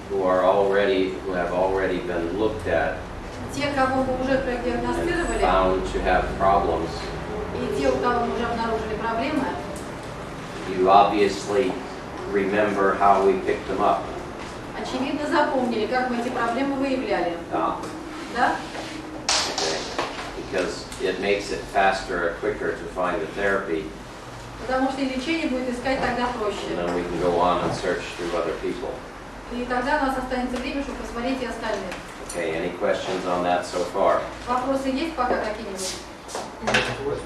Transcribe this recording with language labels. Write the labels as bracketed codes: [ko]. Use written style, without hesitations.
[en] who have already been looked at [ru] Те, кого мы уже [en] and [ru] продиагностировали, [en] found to have problems, [ru] и те, у кого мы уже обнаружили проблемы, [en] you obviously remember how we picked them up. [ru] очевидно запомнили, как мы эти проблемы выявляли. Ah, Да? [en] okay. Because it makes it faster or quicker to find the therapy, [ru] Потому что и лечение будет искать тогда [en] and [ru] проще. [en] then we can go on and search through other people. [ru] И тогда у нас останется время, чтобы посмотреть и остальных. [en] Okay, any questions on that so far? [ru] Вопросы есть пока какие-нибудь?